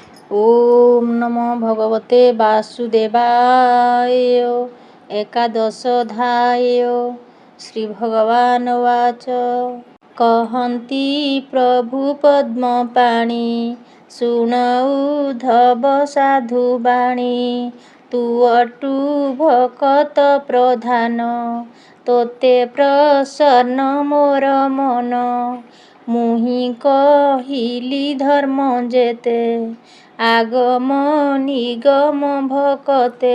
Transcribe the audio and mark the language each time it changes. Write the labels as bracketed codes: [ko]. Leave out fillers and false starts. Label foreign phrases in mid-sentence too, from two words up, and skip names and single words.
[sa] ओम नमो भगवते वासुदेवाय। एकादशोऽध्याय। श्री भगवान उवाच। [or] କହନ୍ତି ପ୍ରଭୁ ପଦ୍ମପାଣି ଶୁଣଉ ଧବ ସାଧୁବାଣୀ। ତୁ ଅଟୁ ଭକତ ପ୍ରଧାନ ତୋତେ ପ୍ରସନ୍ନ ମୋର ମନ। ମୁହିଁ କହିଲି ଧର୍ମ ଯେତେ ଆଗମ ନିଗମ ଭକତେ।